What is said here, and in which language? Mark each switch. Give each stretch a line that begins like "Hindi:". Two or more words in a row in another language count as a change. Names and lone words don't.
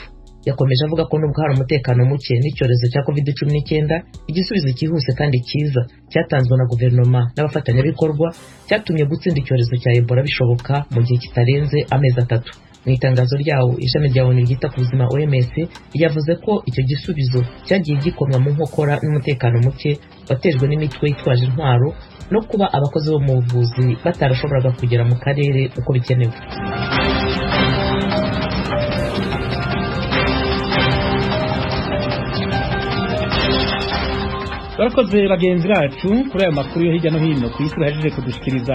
Kinyarwanda: Yakomeje avuga ko nubwo hari umutekano muke n'icyorezo cya COVID-19 igisubizo cyihuse kandi cyiza cyatanzwe na guverinoma n'abafatanyabikorwa cyatumye gutsinda icyorezo cya Ebola bishoboka mu gihe kitarenze amezi 3. Mu itangazo ryawo ishami rya ONU ryita ku buzima OMS yavuze ko icyo gisubizo cyagiye gikomwa mu nkokora n'umutekano muke watejwe n'imitwe yitwaje intwaro no kuba abakozi bo mu buvuzi batarashoboraga kugera mu karere uko bikenewe.
Rundi: Barakoze bagenzi bacu kuri ayo makuru yo hirya no hino ku isi bahejeje kudushikiriza.